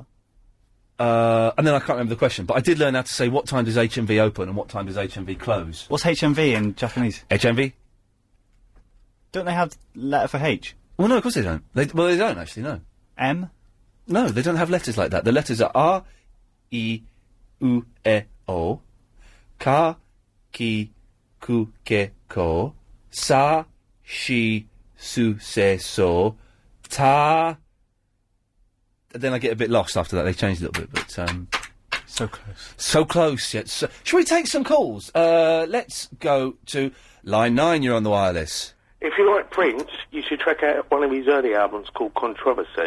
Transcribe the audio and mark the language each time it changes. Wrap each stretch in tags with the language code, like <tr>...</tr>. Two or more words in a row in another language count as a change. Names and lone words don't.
<en>And then I can't remember the question, but I did learn how to say what time does HMV open and what time does HMV close. What's HMV in Japanese? HMV? Don't they have letter for H? Well, no, of course they don't. They don't actually, no. M? No, they don't have letters like that. The letters are R, E, U, E, O.</en> <ja>か、き、く、け、こ, さ、し、す、せ、そ、た.</ja> <en>Then I get a bit lost after that. They changed a little bit, but so close. So close. Yet. Shall we take some calls? Let's go to line 9. You're on the wireless. If you like Prince, you should check out one of his early albums called Controversy.</en>